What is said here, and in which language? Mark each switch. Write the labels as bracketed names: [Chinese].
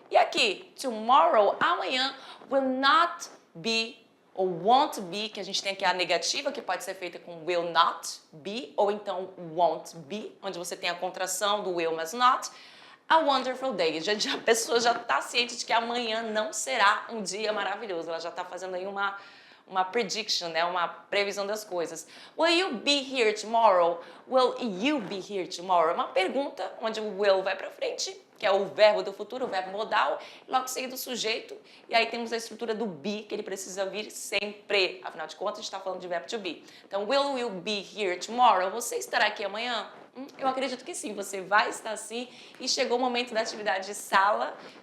[Portuguese] E aqui, tomorrow, amanhã, [English] will not be [Portuguese] ou [English] won't be, [Portuguese] que a gente tem aqui a negativa, que pode ser feita com will not be, ou então won't be, onde você tem a contração do will, mas not. [English] A wonderful day. [Portuguese] A pessoa já está ciente de que amanhã não será um dia maravilhoso. Ela já está fazendo aí uma prediction, né? Uma previsão das coisas. [English] Will you be here tomorrow? Will you be here tomorrow? [Portuguese] Uma pergunta onde o will vai para frente, que é o verbo do futuro, o verbo modal, logo seguido do sujeito. E aí temos a estrutura do be, que ele precisa vir sempre. Afinal de contas, a gente está falando de verbo to be. Então, [English] will you be here tomorrow? [Portuguese] Você estará aqui amanhã? Eu acredito que sim, você vai estar sim. E chegou o momento da atividade de sala.